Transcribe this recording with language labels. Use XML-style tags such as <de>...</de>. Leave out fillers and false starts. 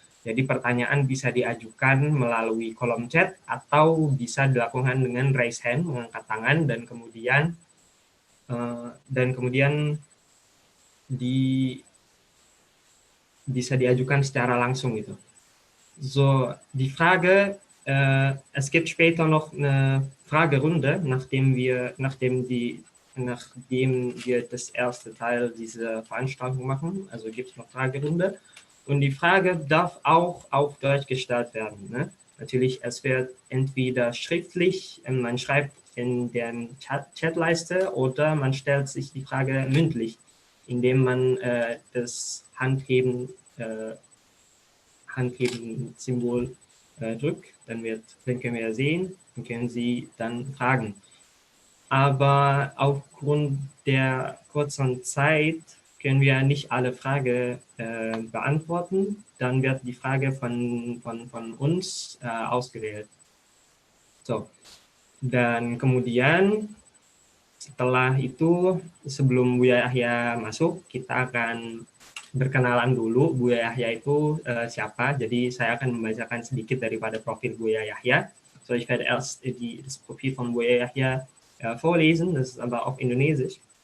<id>Jadi pertanyaan bisa diajukan melalui kolom chat atau bisa dilakukan dengan</id> <en>raise hand,</en> <id>mengangkat tangan, dan kemudian bisa diajukan secara langsung gitu.</id> <de>So, die Frage, es gibt später noch eine Fragerunde, nachdem wir das erste Teil dieser Veranstaltung machen, also gibt es noch Fragerunde. Und die Frage darf auch auf Deutsch gestellt werden. Ne? Natürlich, es wird entweder schriftlich, man schreibt in der Chatleiste oder man stellt sich die Frage mündlich, indem man das Handheben-Symbol drückt. Dann können wir sehen und können Sie dann fragen. Aber aufgrund der kurzen Zeit können wir nicht alle Fragen beantworten. Dann wird die Frage von uns ausgewählt.</de> <id>So, dan kemudian setelah itu, sebelum Buya Yahya masuk, kita akan berkenalan dulu Buya Yahya itu siapa. Jadi saya akan membacakan sedikit daripada profil Buya Yahya.</id> <de>So ich werde erst das Profil von Buya Yahya vorlesen, das ist aber auf Indonesisch.</de>